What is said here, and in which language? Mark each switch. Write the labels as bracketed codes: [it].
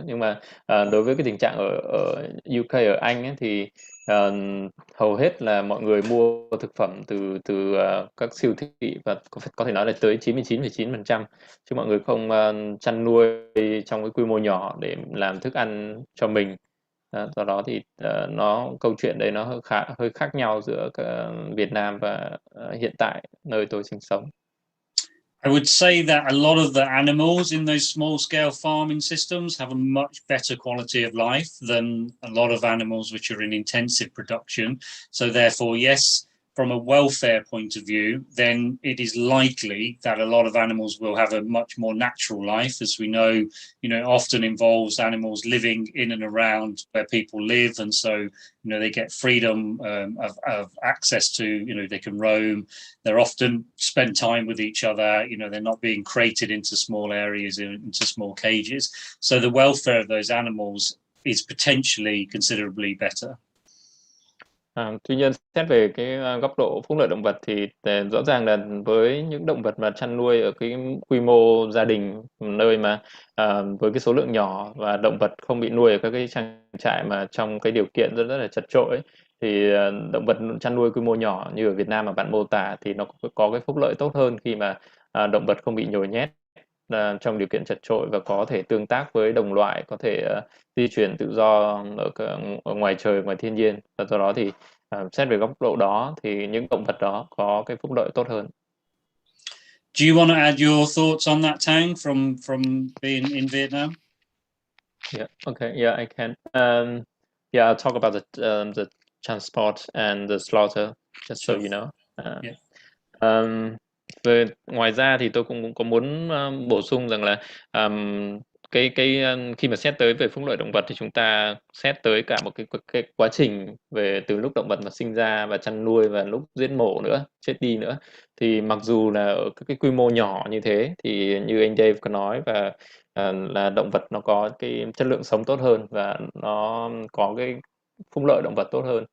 [vi] Nhưng mà đối với cái tình trạng ở UK, ở Anh ấy, thì hầu hết là mọi người mua thực phẩm từ các siêu thị, và có thể nói là tới 99,9%, chứ mọi người không chăn nuôi trong cái quy mô nhỏ để làm thức ăn cho mình. Do đó thì câu chuyện đấy nó hơi khác nhau giữa Việt Nam và hiện tại nơi tôi sinh sống. [en] I would say that a lot of the animals in those small scale farming systems have a much better quality of life than a lot of animals which are in intensive production. So therefore, yes, from a welfare point of view, then it is likely that a lot of animals will have a much more natural life. As we know, often involves animals living in and around where people live. And so, they get freedom of access to, they can roam. They're often spend time with each other. They're not being crated into small areas, into small cages. So the welfare of those animals is potentially considerably better. [vi] Tuy nhiên, xét về cái góc độ phúc lợi động vật thì rõ ràng là với những động vật mà chăn nuôi ở cái quy mô gia đình, nơi mà với cái số lượng nhỏ và động vật không bị nuôi ở các cái trang trại mà trong cái điều kiện rất là chật chội, thì động vật chăn nuôi quy mô nhỏ như ở Việt Nam mà bạn mô tả thì nó có cái phúc lợi tốt hơn khi mà động vật không bị nhồi nhét trong điều kiện chật chội và có thể tương tác với đồng loại, có thể di chuyển tự do ở ngoài trời, ngoài thiên nhiên, và do đó thì xét về góc độ đó thì những động vật đó có cái phúc lợi tốt hơn. [en] Do you want to add your thoughts on that, Tang, from being in Vietnam? Yeah. Okay. Yeah, I can. Yeah, I'll talk about the transport and the slaughter, just so you know. Yeah. [vi] Ngoài ra thì tôi cũng có muốn bổ sung rằng là cái khi mà xét tới về phúc lợi động vật thì chúng ta xét tới cả một cái quá trình về từ lúc động vật mà sinh ra và chăn nuôi và lúc giết mổ nữa, chết đi nữa. Thì mặc dù là ở cái quy mô nhỏ như thế thì như anh Dave có nói, và là động vật nó có cái chất lượng sống tốt hơn và nó có cái phúc lợi động vật tốt hơn.